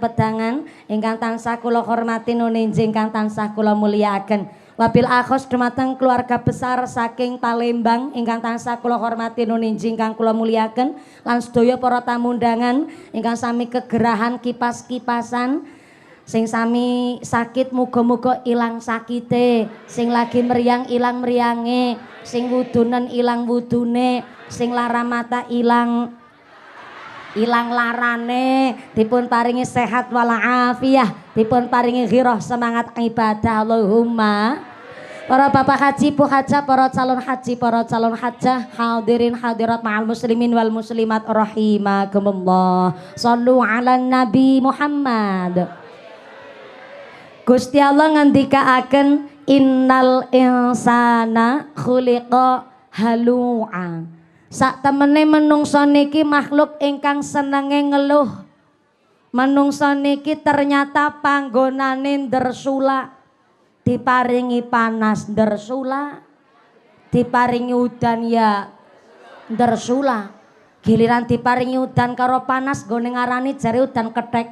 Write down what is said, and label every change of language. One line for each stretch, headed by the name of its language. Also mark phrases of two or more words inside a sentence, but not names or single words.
Javanese: pedangan ingkang tansah kula hormati nuninji ingkang tansah kula muliaken
Arabic: وبالأخص
Javanese: dumateng keluarga besar saking Palembang ingkang tansah kula hormati nuninji ingkang kula muliaken lan sedaya para tamu undangan ingkang sami kegerahan kipas-kipasan sing sami sakit muga-muga ilang sakite sing lagi meriang ilang meriange sing wudunen ilang wudune sing lara mata ilang larane dipun paringi sehat walafiah dipun paringi ghirah semangat ibadah Allahumma para bapak haji bu hajah para calon haji para calon hajah hadirin hadirat
Arabic: مع المسلمين والمسلمات رحمكم الله صلوا على النبي محمد
Javanese: Gusti Allah ngendikaaken
Arabic: إن الإنسان خلق هلوعا
Javanese: sak temene menungso niki makhluk ingkang senenge ngeluh menungso niki ternyata panggonane ndersula diparingi panas ndersula diparingi udan ya ndersula giliran diparingi udan karo panas gone ngarani jare udan kethek